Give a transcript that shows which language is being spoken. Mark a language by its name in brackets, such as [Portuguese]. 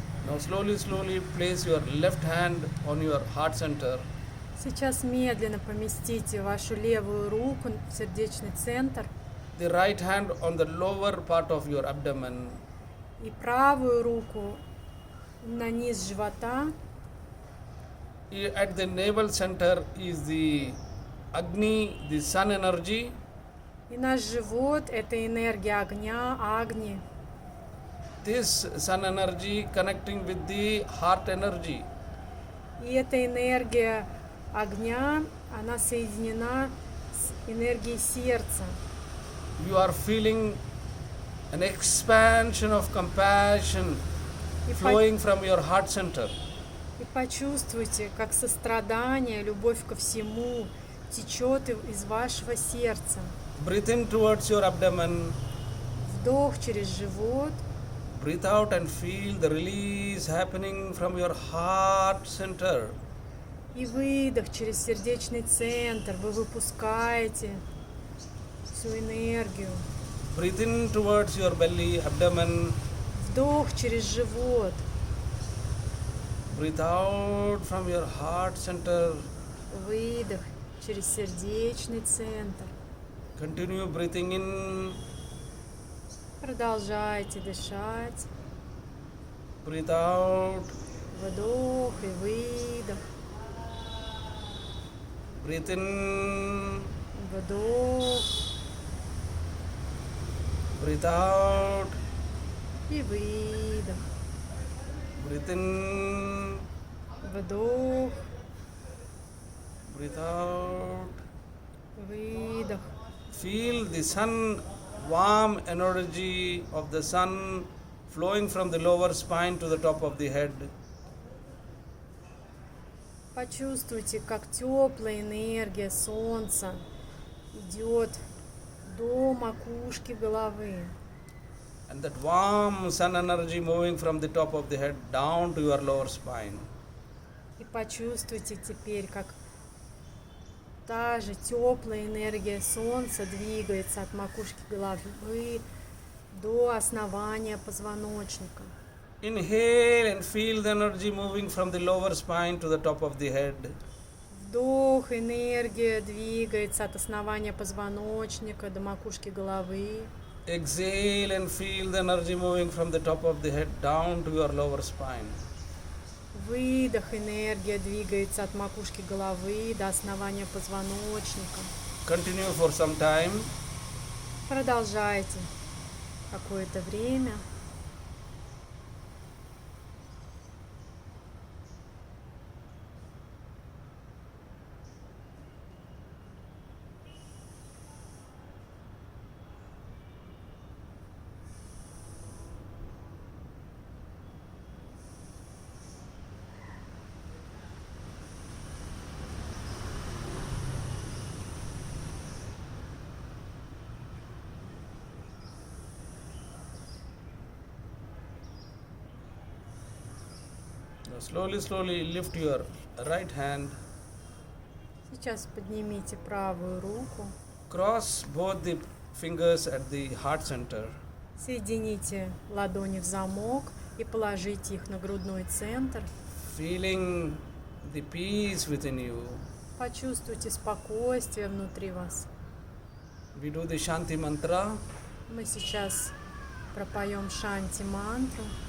[English] Now slowly place your left hand on your heart center. [Russian] Сейчас медленно поместите вашу левую руку в сердечный центр [English] The right hand on the lower part of your abdomen. [Russian] и правую руку на низ живота. [English] At the navel center is the Agni, the sun energy. [Russian] И наш живот – это энергия огня, Агни. [English] This sun energy connecting with the heart energy. [Russian] И эта энергия огня, она соединена с энергией сердца. [English] You are feeling an expansion of compassion [Russian] И, [English] flowing from your heart center. [Russian] и почувствуйте, как сострадание, любовь ко всему течет из вашего сердца. [English] Breathe in towards your abdomen. [Russian] Вдох через живот. [English] Breathe out and feel the release happening from your heart center. [Russian] И выдох через сердечный центр. Вы выпускаете всю энергию. [English] Breathe in towards your belly, abdomen. [Russian] Вдох через живот. [English] Breathe out from your heart center. [Russian] Выдох через сердечный центр. [English] Continue breathing in. [Russian] Продолжайте дышать. [English] Breathe out. [Russian] Вдох и выдох. [English] Breathe in. [Russian] Вдох [English] Breathe out. [Russian] и выдох. [English] Breathe in. [Russian] Вдох, [English] Breathe out. [Russian] выдох. [English] Feel the sun, warm energy of the sun flowing from the lower spine to the top of the head. [Russian] Почувствуйте, как теплая энергия солнца идет до макушки головы. [English] And that warm sun energy moving from the top of the head down to your lower spine. [Russian] И почувствуйте теперь, как та же теплая энергия солнца двигается от макушки головы до основания позвоночника. [English] Inhale and feel the energy moving from the lower spine to the top of the head. [Russian] Вдох, энергия двигается от основания позвоночника до макушки головы. [English] Exhale and feel the energy moving from the top of the head down to your lower spine. [Russian] Выдох, энергия двигается от макушки головы до основания позвоночника. [English] Continue for some time. [Russian] Продолжайте какое-то время. [English] Now slowly lift your right hand. [Russian] Сейчас поднимите правую руку. [English] Cross both the fingers at the heart center. [Russian] Соедините ладони в замок и положите их на грудной центр. [English] Feeling the peace within you. [Russian] Почувствуйте спокойствие внутри вас. [English] We do the Shanti mantra. [Russian] Мы сейчас пропоем Шанти мантру.